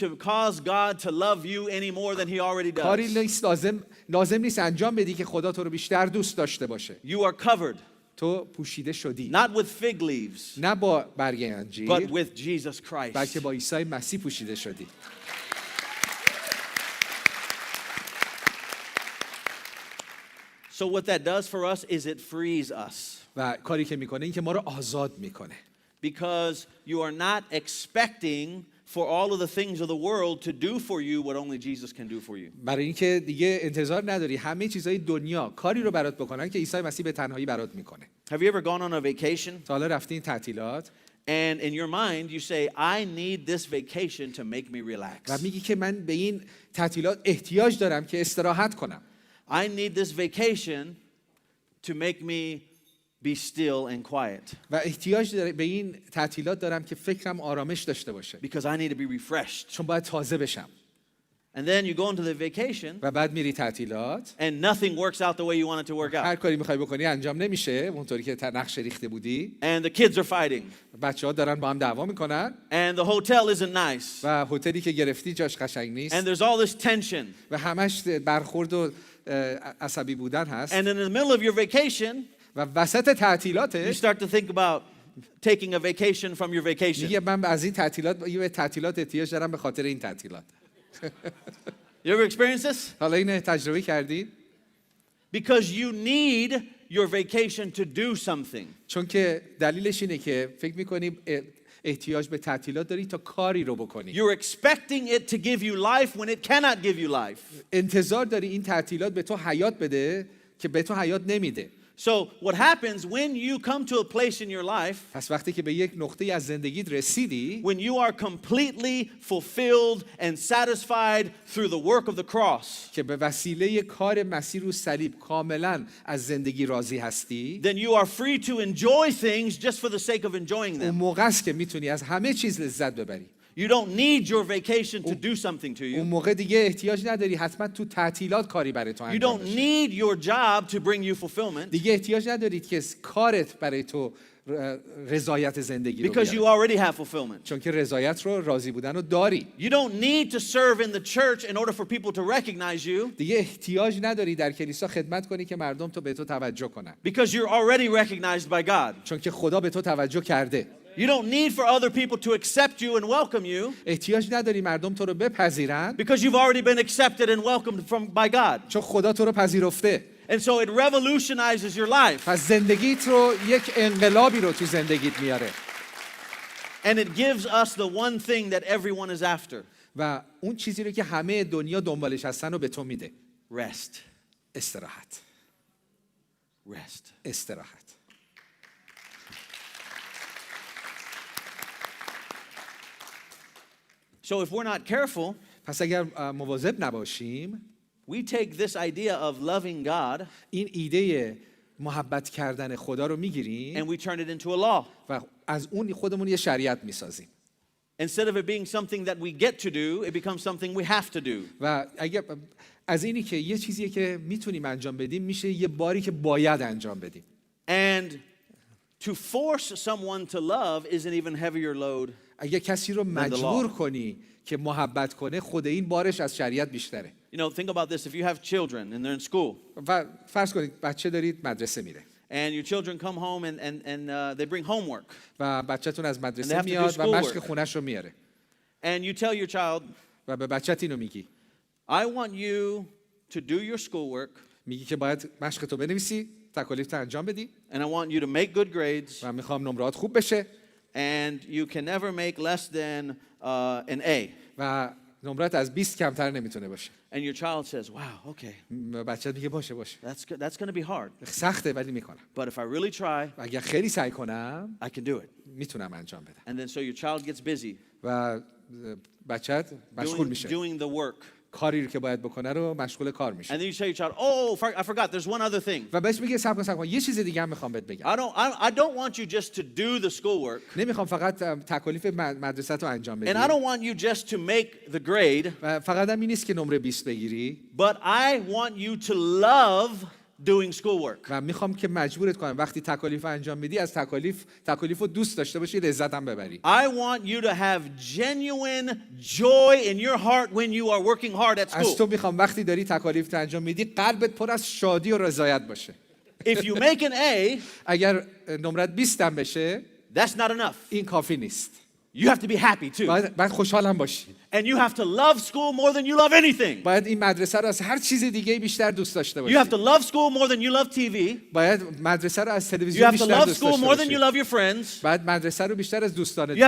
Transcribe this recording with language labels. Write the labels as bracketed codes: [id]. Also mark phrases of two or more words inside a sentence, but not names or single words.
[en] to cause God to love you any more than he already [fa] کاری [en] does. [fa] نیست لازم نیست انجام بدی که خدا تو رو بیشتر دوست داشته باشه. [en] You are covered, [fa] تو پوشیده شدی. [en] not with fig leaves, [fa] نه با برگ انجیر [en] but with Jesus [fa] بلکه [en] Christ. [fa] با عیسی مسیح پوشیده شدی. [en] So what that does for us is it frees us. [fa] و کاری که میکنه این که ما رو آزاد میکنه. [en] Because you are not expecting for all of the things of the world to do for you what only Jesus can do for you. [fa] برای اینکه دیگه انتظار نداری همه چیزای دنیا کاری رو برات بکنن که عیسی مسیح به تنهایی برات میکنه. [en] Have you ever gone on a vacation [fa] تا حالا رفتین تعطیلات [en] and in your mind you say, I need this vacation to make me relax. [fa] و میگی که من به این تعطیلات احتیاج دارم که استراحت کنم. [en] I need this vacation to make me be still and quiet. [fa] و احتیاج به این تعطیلات دارم که فکرم آرامش داشته باشه. [en] Because I need to be refreshed. [fa] چون باید تازه بشم. [en] And then you go into the vacation [fa] و بعد میری تعطیلات [en] and nothing works out the way you want it to work [fa] هر [en] out. [fa] کاری میخوای بکنی انجام نمیشه اونطوری که نقشه ریخته بودی. [en] And the kids are fighting. [fa] بچه‌ها دارن با هم دعوا میکنن [en] And the hotel isn't nice. [fa] و هتلی که گرفتی جاش قشنگ نیست [en] And there's all this tension. [fa] و همش برخورد و عصبی بودن هست. [en] And in the middle of your vacation, [fa] و وسط [en] you [fa] تعطیلات [en] start to think about taking a vacation from your vacation. [fa] میگه من از این تعطیلات احتیاج دارم به خاطر این تعطیلات. [en] You ever experienced this? [fa] حالا اینو تجربه کردید؟ [en] Because you need your vacation to do something. [fa] چون که دلیلش اینه که فکر می‌کنی احتیاج به تعطیلات داری تا کاری رو بکنی. [en] You're expecting it to give you life when it cannot give you life. [fa] انتظار داری این تعطیلات به تو حیات بده که به تو حیات نمیده. [en] So what happens when you come to a place in your life [fa] پس وقتی که به یک نقطه از زندگیت رسیدی [en] when you are completely fulfilled and satisfied through the work of the cross, [fa] که به وسیله کار مسیح رو صلیب کاملا از زندگی راضی هستی، [en] then you are free to enjoy things just for the sake of enjoying [fa] اون [en] them. [fa] موقع است که میتونی از همه چیز لذت ببری. [en] You don't need your vacation to do something to [fa] اون [en] you. [fa] موقع دیگه احتیاج نداری حتما تو تعطیلات کاری برای تو [en] You [fa] انجام [en] don't [fa] بشه. [en] need your job to bring you fulfillment [fa] دیگه احتیاج ندارید که کارت برای تو رضایت زندگی رو [en] because you [fa] بیاره. [en] already have fulfillment. [fa] چون که رضایت رو راضی بودن رو داری. [en] You don't need to serve in the church in order for people to recognize you [fa] دیگه احتیاج نداری در کلیسا خدمت کنی که مردم تو به تو توجه کنن. [en] because you're already recognized by God. [fa] چون که خدا به تو توجه کرده. [en] You don't need for other people to accept you and welcome you [fa] احتیاج نداری مردم تو رو بپذیرن [en] because you've already been accepted and welcomed by God. [fa] چون خدا تو رو پذیرفته. [en] And so it revolutionizes your life. [fa] پس زندگیت رو یک انقلابی رو تو زندگیت میاره. [en] And it gives us the one thing that everyone is after. [fa] و اون چیزی رو که همه دنیا دنبالش هستن رو به تو میده. [en] Rest. [fa] استراحت. [en] Rest. [fa] استراحت. [en] So if we're not careful, [fa] پس اگر مواظب نباشیم، [en] we take this idea of loving God [fa] این ایده محبت کردن خدا رو میگیریم [en] and we turn it into a law. [fa] و از اون خودمون یه شریعت میسازیم. [en] Instead of it being something that we get to do, it becomes something we have to do. [fa] و اگر از اینی که یه چیزیه که میتونیم انجام بدیم میشه یه باری که باید انجام بدیم. [en] And to force someone to love is an even heavier load. [fa] اگه کسی رو مجبور کنی که محبت کنه، خود این بارش از شریعت بیشتره. [en] You know, think about this. If you have children and they're in school, [fa] و فرض کنید بچه دارید مدرسه میره [en] and your children come home and they bring homework, [fa] و بچه‌تون از [en] And they [fa] مدرسه [en] have to do [fa] میاد و [en] schoolwork. [fa] مشق خونش رو میاره [en] and you tell your child, [fa] و به بچت اینو میگی، [en] I want you to do your schoolwork, [fa] میگی که باید مشق تو بنویسی، تکالیف انجام بدی [en] and I want you to make good grades, [fa] و میخوام نمرات خوب بشه [en] and you can never make less than an A. [fa] و نمرات از 20 کمتر نمیتونه باشه. [en] And your child says, wow, okay, [fa] بچت میگه باشه [en] that's going to be hard. [fa] سخته ولی میکنم. [en] But if I really try, [fa] و اگر خیلی سعی کنم [en] I can do it. [fa] میتونم انجام بدم. [en] And then so your child gets busy [fa] و بچت مشغول میشه. [en] doing the work. [fa] کاری رو که باید بکنه رو مشغول کار میشه. [en] And then you tell your child, oh, I forgot, there's one other thing. [fa] و بهش میگه صبر کن یه چیز دیگه هم میخوام بهت بگم. [en] I don't want you just to do the schoolwork. [fa] نمیخوام فقط تکالیف مدرسه رو انجام بدی. [en] And I don't want you just to make the grade. [fa] و فقط هم این نیست که نمره 20 بگیری. [en] But I want you to love doing schoolwork. [fa] و میخوام که مجبورت کنم وقتی تکالیف انجام میدی از تکالیف رو دوست داشته باشی، لذت هم ببری. [en] I want you to have genuine joy in your heart when you are working hard at [fa] از [en] school. [fa] تو میخوام وقتی داری تکالیف انجام میدی قلبت پر از شادی و رضایت باشه. [en] If you make an A, [fa] اگر نمرت 20 هم بشه [en] that's not enough. [fa] این کافی نیست. [en] You have to be happy too. [fa] باید خوشحال هم باشی. [en] And you have to love school more than you love anything. [fa] باید این مدرسه رو از هر چیز دیگه بیشتر دوست داشته باشی. [en] You have to love school more than you love TV. [fa] باید مدرسه رو از [en] You [fa] تلویزیون [en] have to [fa] بیشتر [en] love [fa] دوست [en] school [fa] داشته [en] more than you [fa] باشی. [en] love your friends. [fa] باید مدرسه رو بیشتر از دوستانت [en] You have